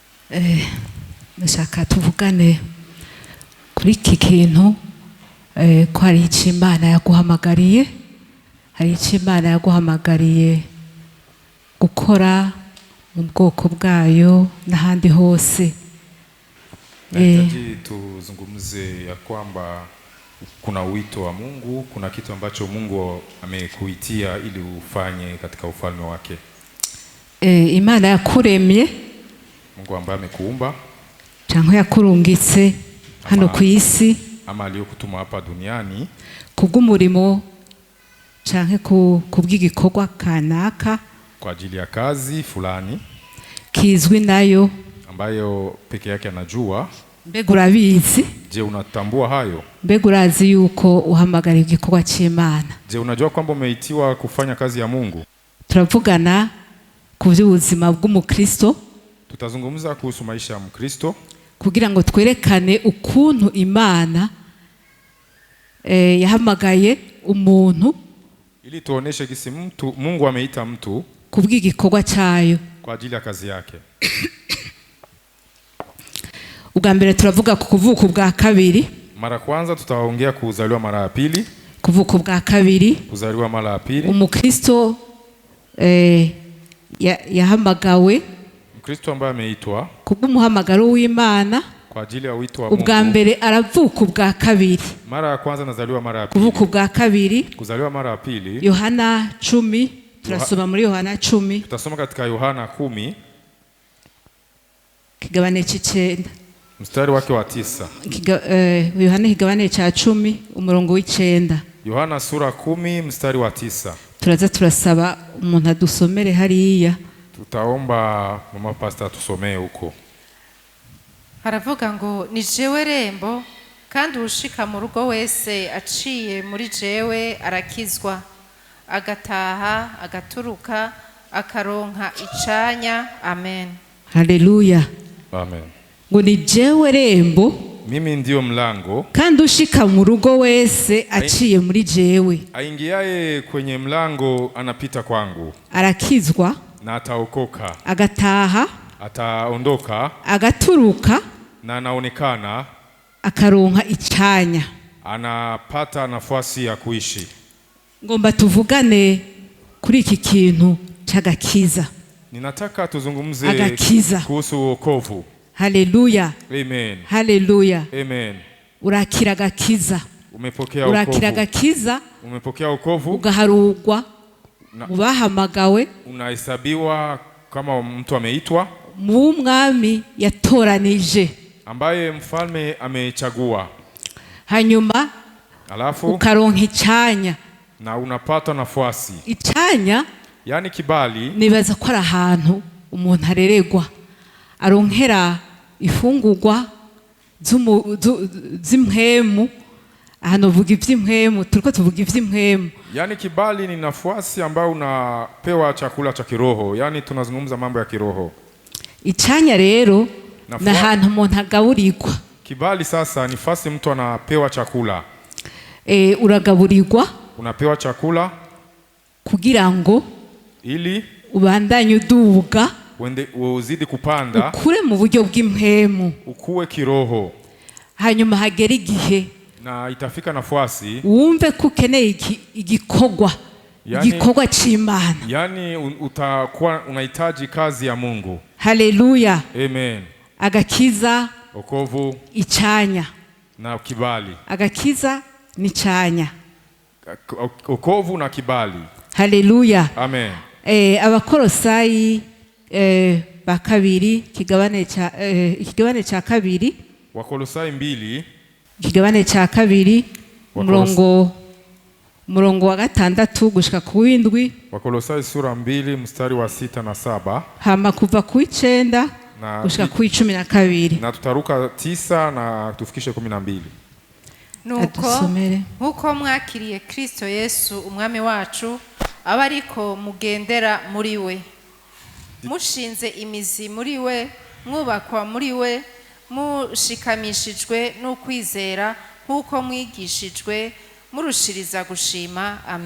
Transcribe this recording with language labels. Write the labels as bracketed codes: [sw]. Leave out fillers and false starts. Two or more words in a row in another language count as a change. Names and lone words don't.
[rn] Nashaka tuvugane kuri iki kintu ko hari icyo Imana yaguhamagariye, hari icyo Imana yaguhamagariye gukora mu bwoko bwayo n'ahandi hose. [sw] Nahitaji tuzungumze ya kwamba kuna wito wa Mungu, kuna kitu ambacho Mungu amekuitia ili ufanye katika ufalme wake. [rn] Imana yakuremye, [sw] Mungu ambaye amekuumba [rn] cyangwa yakurungitse hano ku isi, [sw] ama aliyokutuma hapa duniani [rn] kubw'umurimo cyangwa kubw'igikorwa kanaka [sw] kwa ajili ya kazi fulani [rn] kizwi nayo [sw] ambayo peke yake anajua. [rn] Mbega urabizi? [sw] Je, unatambua hayo? [rn] Mbega urazi yuko uhamagariye igikorwa cy'Imana? [sw] Je, unajua kwamba umeitiwa kufanya kazi ya Mungu? [rn] Turavugana ku by'ubuzima bw'umukristo. [sw] Tutazungumza kuhusu maisha ya Mkristo [rn] kugira ngo twerekane ukuntu Imana yahamagaye umuntu, [sw] ili tuoneshe kisi Mungu ameita mtu [rn] kubw'igikorwa cyayo [sw] kwa ajili ya kazi yake. [rn] Ubwa mbere turavuga ku kuvuka bwa kabiri. [sw] Mara kwanza tutaongea kuzaliwa mara ya pili. [rn] Kuvuka bwa kabiri, [sw] kuzaliwa mara ya pili. [rn] Umukristo yahamagawe, [sw] Mkristo ambaye ameitwa [rn] kubw'umuhamagaro w'Imana [sw] kwa ajili ya wito wa Mungu. [rn] Ubwa mbere aravuka bwa kabiri. [sw] Mara ya kwanza nazaliwa mara ya pili. [rn] Kuvuka bwa kabiri, [sw] kuzaliwa mara ya pili. [rn] Yohana 10, turasoma muri Yohana 10. [sw] Tutasoma katika Yohana 10 [rn] kigabane cy'icenda [sw] mstari wake wa 9. [rn] Yohana kigabane cya 10 umurongo w'icenda. [sw] Yohana sura 10 mstari wa 9. [rn] Turaza turasaba umuntu adusomere hariya. [sw] Tutaomba mama pastor tusomee huko. [rn] Haravuga ngo ni jewe rembo, kandi ushika mu rugo wese aciye muri jewe arakizwa, agataha agaturuka akaronka icanya. Amen. Haleluya. Amen. Ngo ni jewe rembo, [sw] mimi ndio mlango, [rn] kandi ushika mu rugo wese aciye muri jewe [sw] aingiaye kwenye mlango anapita kwangu, [rn] arakizwa [sw] na ataokoka, [rn] agataha [sw] ataondoka, [rn] agaturuka [sw] na anaonekana, [rn] akaronka icanya, [sw] anapata nafasi ya kuishi. [rn] Ngomba tuvugane kuri iki kintu cy'agakiza. [sw] Ninataka tuzungumze [rn] agakiza [sw] kuhusu wokovu. Haleluya. Amen. Haleluya. Amen. [rn] Urakira agakiza. [sw] Umepokea wokovu. [rn] Urakira agakiza. [sw] Umepokea wokovu. [rn] Ugaharugwa ubahamagawe. [sw] Unahesabiwa kama mtu ameitwa [rn] mu mwami yatoranije, [sw] ambaye mfalme amechagua. [rn] Hanyuma [sw] alafu [rn] ukaronka icanya, [sw] na unapata nafasi. Icanya yani kibali, [rn] nibaza ko ari ahantu umuntu areregwa aronkera ifungurwa z'imhemu. Hano vuga ivy'imhemu, turiko tuvuga ivy'imhemu. [sw] Yani kibali ni nafasi ambayo unapewa chakula cha kiroho, yani tunazungumza mambo ya kiroho. [rn] Icanya rero na ahantu umuntu agaburirwa. [sw] Kibali sasa ni nafasi mtu anapewa chakula. [rn] Uragaburirwa, [sw] unapewa chakula [rn] kugira ngo [sw] ili [rn] ubandanye uduga, [sw] uzidi kupanda, [rn] ukure mu buryo bw'imhemu, [sw] ukuwe kiroho. [rn] Hanyuma hagera igihe [sw] na itafika nafasi [rn] wumve ko ukeneye igikorwa, igikorwa cy'Imana. [sw] Yani utakuwa unahitaji kazi ya Mungu. Haleluya. Amen. [rn] Agakiza, [sw] wokovu, [rn] icanya [sw] na kibali. [rn] Agakiza ni icanya, [sw] wokovu na kibali. Haleluya. Amen. [rn] Abakolosayi ba kabiri kigabane cya kabiri. [sw] Wakolosai 2 [rn] kigabane cya kabiri umurongo wa 6 gushika ku 7. [sw] Wakolosai sura 2 mstari wa 6 na 7. [rn] Hama kuva ku 9 gushika ku 12. [sw] Na tutaruka 9 na tufikishe 12. [rn] Nuko mwakiriye Kristo Yesu umwami wacu, aba ariko mugendera muri we, mushinze imizi muri we, mwubakwa muri we, mushikamishijwe n'ukwizera nk'uko mwigishijwe, murushiriza gushima.